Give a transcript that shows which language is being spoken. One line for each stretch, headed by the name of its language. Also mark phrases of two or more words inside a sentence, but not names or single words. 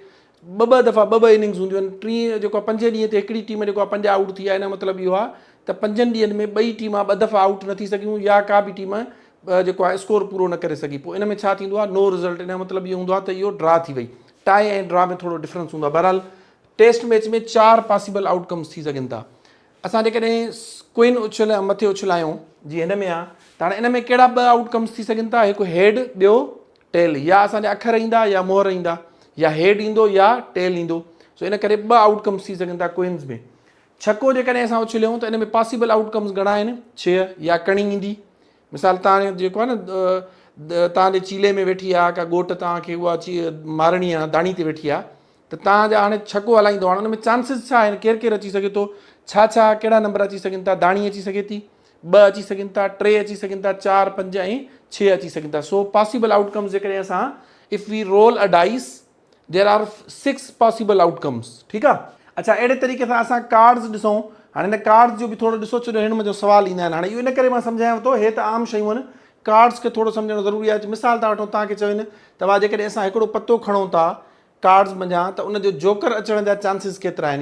Sindhi: ॿ दफ़ा ॿ इनिंग्स हूंदियूं आहिनि। टीं जेको आहे 5 ॾींहं ते हिकिड़ी टीम जेको आहे 5 आउट थी आहे। हिन मतिलबु इहो आहे त 5 ॾींहंनि में ॿई टीमां 2 दफ़ा आउट न थी सघियूं, या का बि टीम जेको आहे स्कोर पूरो न करे सघी। पोइ इन में छा थींदो आहे?
English: no result.
Sindhi: इन जो मतिलबु इहो हूंदो आहे त इहो ड्रा थी वई। टाई ऐं ड्रा में थोरो डिफरेंस हूंदो आहे। बहरहाल
English: test match
Sindhi: में 4
English: possible outcomes
Sindhi: थी सघनि था। असां जेकॾहिं क्विन उछल मथे उछलायूं, जीअं हिन में आहे, त हाणे इन में कहिड़ा 2 आउटकम्स थी सघनि था? हिकु हेड, ॿियो टेल। या असांजा अखर ईंदा या मोहर ईंदा, या हेड ईंदो या टेल ईंदो। सो इन करे 2 आउटकम्स थी सघनि था क्विन्स में। छको जेकॾहिं असां उछलियूं त इन में पॉसिबल आउटकम्स घणा आहिनि? 6। या कणी ईंदी। मिसाल तव्हां जेको आहे न, तव्हांजे चीले में वेठी आहे का ॻोठ, तव्हांखे उहा मारणी आहे, दाणी ते वेठी आहे, त तव्हांजा हाणे छको हलाईंदो। हाणे हुन में चांसिस छा आहिनि? केरु केरु अची सघे थो? छा छा कहिड़ा नंबर अची सघनि था? दाणी अची सघे थी, 2 अची सघनि था, 3 अची सघनि था, 4, 5 ऐं 6 अची सघनि था। सो
English: possible outcomes
Sindhi: जेकॾहिं असां
English: if we roll a dice, there are 6 possible outcomes.
Sindhi: ठीकु आहे। अच्छा, अहिड़े तरीक़े सां असां कार्ड्स ॾिसूं। हाणे हिन कार्ड्स जो बि थोरो ॾिसो, छो जो हिन में जो सुवाल ईंदा आहिनि। हाणे इहो इन करे मां सम्झायांव थो, हे त आम शयूं आहिनि, कार्ड्स खे थोरो सम्झणु ज़रूरी आहे। मिसाल था वठूं, तव्हांखे चवनि तव्हां जेकॾहिं असां हिकिड़ो पतो खणूं था कार्ड्स मंझां, त उनजो जोकर अचण जा चांसिस केतिरा आहिनि।